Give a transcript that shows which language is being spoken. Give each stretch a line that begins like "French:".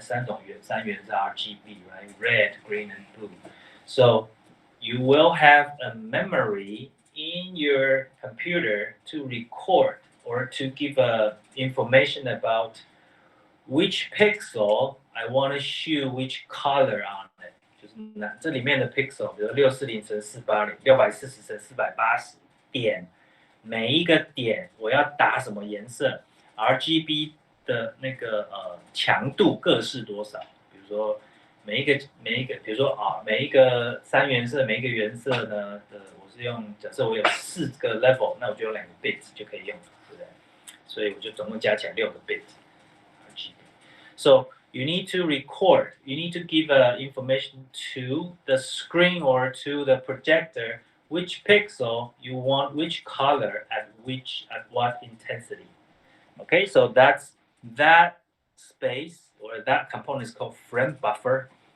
Chinese: 三元是
English: RGB, right? Red, green, and blue. So you will have a memory in your computer to record or to give information about which pixel I want to show which color on it.
Chinese: 就是这里面的 pixel， 比如640×480，640×480点，每一个点我要打什么颜色 ，RGB 的那个强度各是多少？比如说每一个，比如说每一个三原色，每一个原色呢我是用，假设我有4个 level， 那我就用2个 bit 就可以用了，对不对？所以我就总共加起来6个 bit RGB。
English: So you need to record. You need to give information to the screen or to the projector which pixel you want, which color at what intensity. Okay, so that space or that component is called frame buffer.